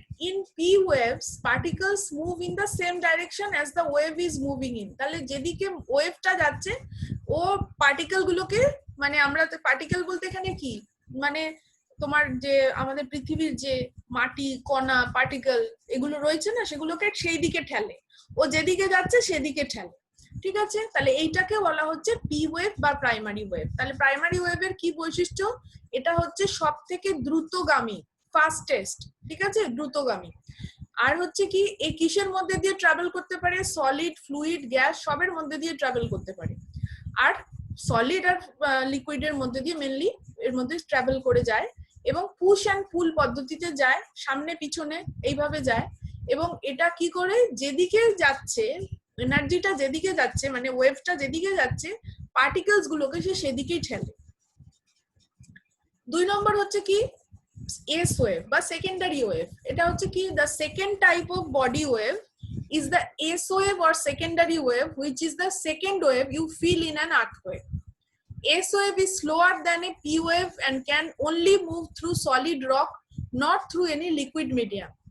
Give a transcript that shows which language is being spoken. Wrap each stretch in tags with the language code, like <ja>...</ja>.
<en>In P waves, particles move in the same direction as the wave is moving in.</en> <bn>তাহলে যেদিকে ওয়েভটা যাচ্ছে ও particle গুলোকে, মানে আমরা তো পার্টিকেল বলতে এখানে কি মানে তোমার যে আমাদের পৃথিবীর যে মাটি কণা পার্টিকেল এগুলো রয়েছে না, সেগুলোকে সেই দিকে ঠেলে, ও যেদিকে যাচ্ছে সেদিকে ঠেলে, ঠিক আছে? তাহলে এইটাকে বলা হচ্ছে পি ওয়েভ বা প্রাইমারি ওয়েভ। তাহলে প্রাইমারি ওয়েভের কি বৈশিষ্ট্য? এটা হচ্ছে সব থেকে দ্রুতগামী, ফাস্টেস্ট, ঠিক আছে, দ্রুতগামী। আর হচ্ছে কি এই কিসের মধ্যে দিয়ে ট্রাভেল করতে পারে? সলিড, ফ্লুইড, গ্যাস সবের মধ্যে দিয়ে ট্রাভেল করতে পারে। আর সলিড আর লিকুইডের মধ্যে দিয়ে মেনলি এর মধ্যে ট্রাভেল করে যায়, এবং পুশ অ্যান্ড পুল পদ্ধতিতে যায়, সামনে পিছনে এইভাবে যায়। এবং এটা কি করে, যেদিকে যাচ্ছে এনার্জিটা, যেদিকে যাচ্ছে মানে ওয়েভটা যেদিকে যাচ্ছে পার্টিকেলস গুলোকে সে সেদিকেই ঠেলে। 2 নম্বর হচ্ছে কি এস ওয়েভ বা সেকেন্ডারি ওয়েভ। এটা হচ্ছে কি</bn> <en>the second type of body wave is the S wave or secondary wave, which is the second wave you feel in an earthquake. S wave is slower than a P wave and can only move through solid rock, not through any liquid medium.</en>